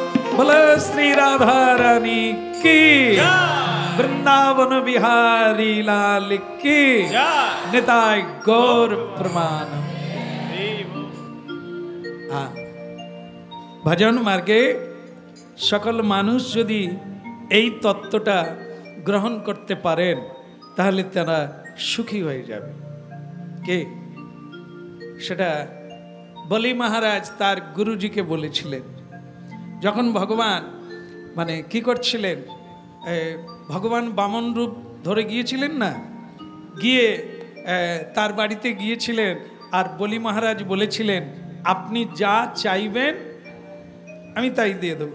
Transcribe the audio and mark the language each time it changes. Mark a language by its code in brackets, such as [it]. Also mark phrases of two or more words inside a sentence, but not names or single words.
[hi] बोलो श्री राधा रानी की, वृंदावन बिहारी लाल की, [bn] নিতায় গৌর প্রমাণম। ভজন মার্গে সকল মানুষ যদি এই তত্ত্বটা গ্রহণ করতে পারেন তাহলে তারা সুখী হয়ে যাবে। কে সেটা বলি মহারাজ তার গুরুজিকে বলেছিলেন, যখন ভগবান মানে কি করছিলেন, ভগবান বামন রূপ ধরে গিয়েছিলেন না, গিয়ে তার বাড়িতে গিয়েছিলেন, আর বলি মহারাজ বলেছিলেন আপনি যা চাইবেন আমি তাই দিয়ে দেব।